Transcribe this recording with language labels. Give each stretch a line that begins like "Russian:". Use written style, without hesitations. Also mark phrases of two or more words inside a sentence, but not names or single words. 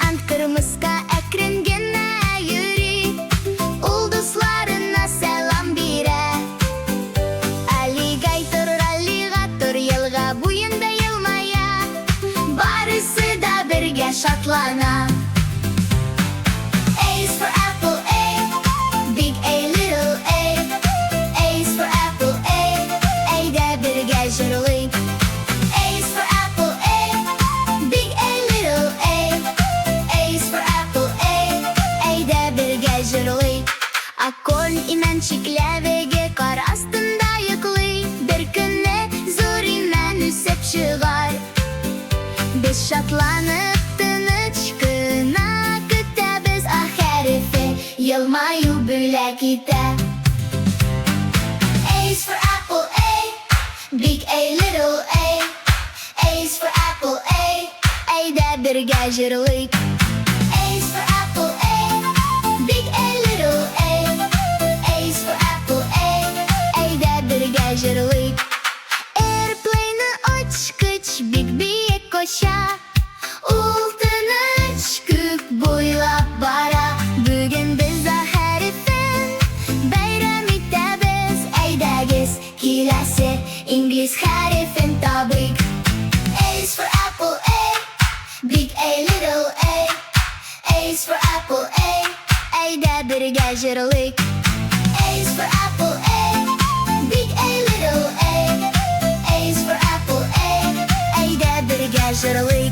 Tatar: кырмыска әкрен генә йөри, улдысларына сәлам бирә. Аллигатор елга буенда елмая, барысы да бергә шатлана.
English: A is for apple, A, big A, little A. A is for apple, A,
Tatar: әйдә бергә җырлыйк.
English: A is for apple, A, big A, little A. A is for apple, A,
Tatar: әйдә бергә җырлыйк. Аколь имәнчекләвеге кар астында йоклый, бер көнне зур имән үсеп чыгар. Без шатланып тыныч кына көтәбез, хәрефе елмаю бүләк итә.
English: A is for apple, A, big A, little A. A is for apple, A,
Tatar: әйдә бергә җырлыйк.
English: A is for apple, A, big A, little A. A is for apple, A,
Tatar: әйдә бергә җырлыйк. Airplane очкыч бик биек оча, ул тыныч күк буйлап бара. Бүген без хәрефен бәйрәм итәбез, әйдәгез киләсе инглиз хәрефен табыйк.
English: A is for apple, A, big A, little A. A is for apple, A,
Tatar: әйдә бергә җырлыйк.
English: A is for apple, A, big A, little A. A is for apple, A,
Tatar: әйдә бергә җырлыйк.